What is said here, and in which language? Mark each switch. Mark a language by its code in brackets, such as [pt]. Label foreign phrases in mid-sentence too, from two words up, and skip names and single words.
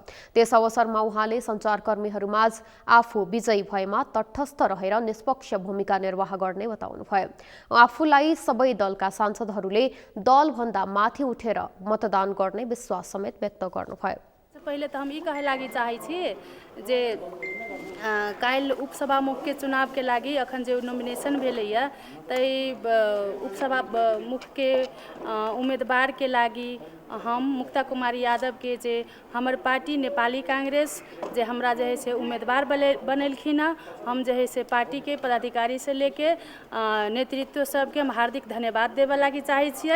[ne] त्यस अवसरमा उहाँले सञ्चारकर्मीहरूमाझ आफू विजयी भएमा तटस्थ रहेर निष्पक्ष भूमिका निर्वाह गर्ने बताउनुभयो। आफूलाई सबै दलका सांसदहरूले दलभन्दा माथि उठेर मतदान गर्ने विश्वास समेत व्यक्त गर्नुभयो। [mai] पहिले त हम ई कहे लागि चाहै छी जे काल्हि उपसभामुख के चुनाव के लागि अखन जे नोमिनेशन भेलैया तै उपसभामुख के उम्मीदवार के लागि हम मुक्ता कुमारी यादव के जे हमर पार्टी नेपाली कांग्रेस जे हमरा जे है से उम्मीदवार बनेलखिन है, हम जे है से पार्टी के पदाधिकारी से लेके नेतृत्व सबके हम हार्दिक धन्यवाद देवे लागि चाहै छियै।